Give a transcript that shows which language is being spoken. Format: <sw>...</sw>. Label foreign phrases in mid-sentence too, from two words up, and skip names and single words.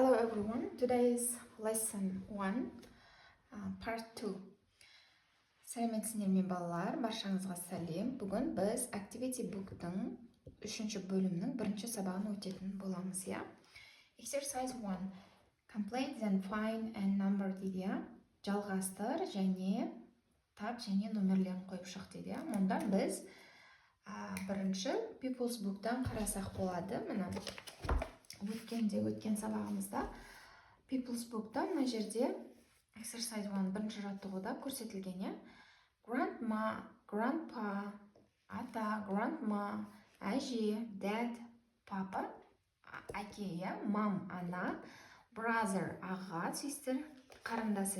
<en>everyone. Today is lesson 1, part 2.</en> <kk>Сәлеметсіздер ме балалар, баршаңызға сәлем. Бүгін біз Activity Book'тың 3-ші бөлімнің 1-ші сабағын өтетін боламыз, я?</kk> <en>Exercise 1. Complete then find and number дейді.</en> <kk>Жалғастыр және тап және номерлерін қойып шық дейді. Мұнда біз бірінші People's Book'тан қарасақ болады. Мына өткен сабағымызда People's Book'та мына жерде Exercise 1 бірінші жаттығуда көрсетілген,</kk> <en>Grandma, Grandpa,</en> <kk>ата, Grandma, әже, Dad, папа, әке, Mom, ана, Brother, аға, Sister, қарындасы.</kk>